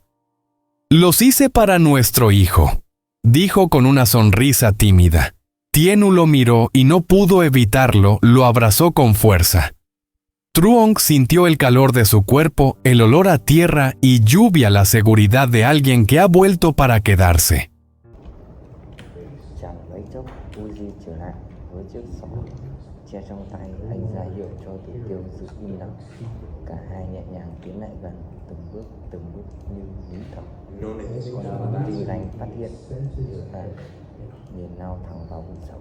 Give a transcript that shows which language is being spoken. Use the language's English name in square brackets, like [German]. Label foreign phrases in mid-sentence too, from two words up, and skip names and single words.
[Spanish] «Los hice para nuestro hijo», dijo con una sonrisa tímida. Tienu lo miró y no pudo evitarlo, lo abrazó con fuerza. Truong sintió el calor de su cuerpo, el olor a tierra y lluvia, la seguridad de alguien que ha vuelto para quedarse. [Vietnamese] Chẳng mấy chốc Uzi trở lại với chiếc xỏ che trong tay, anh ra hiệu cho Tử Tiêu giữ im lặng. Cả hai nhẹ nhàng tiến lại gần, từng bước như nín thở. Còn Uzi lành phát hiện và nhìn lao thẳng vào bụng sầu.